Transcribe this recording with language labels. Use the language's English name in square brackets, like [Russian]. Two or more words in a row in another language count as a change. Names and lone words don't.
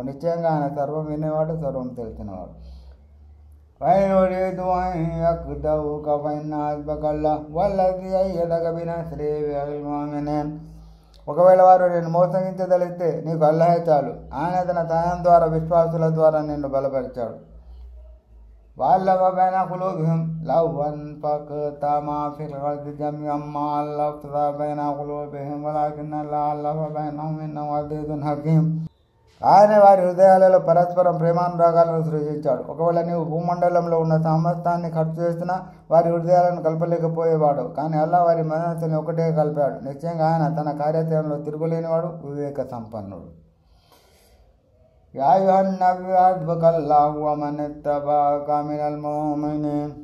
[Telugu] నిశ్చయంగా ఆయన సర్వం వినేవాడు, సర్వం తెలిసినవాడు. ఒకవేళ వారు నేను మోసగించదలిస్తే నీకు అల్లాహే చాలు. ఆయన తన సహాయం ద్వారా విశ్వాసుల ద్వారా నిన్ను బలపరిచాడు. [Arabic] وألف بين قلوبهم لو أنفقت ما في الأرض جميعا ما ألفت بين قلوبهم ولكن الله ألف بينهم إنه عزيز حكيم. [Telugu] ఆయన వారి హృదయాలలో పరస్పరం ప్రేమానురాగాలను సృజించాడు. ఒకవేళ నీవు భూమండలంలో ఉన్న సమస్తాన్ని ఖర్చు చేసినా వారి హృదయాలను కలపలేకపోయేవాడు. కానీ అల్లా వారి మనసుని ఒకటే కలిపాడు. నిశ్చయంగా ఆయన తన కార్యాచరణలో తిరుగులేనివాడు, వివేక సంపన్నుడు. [Arabic] يا أيها النبي حسبك الله ومن اتبعك من المؤمنين.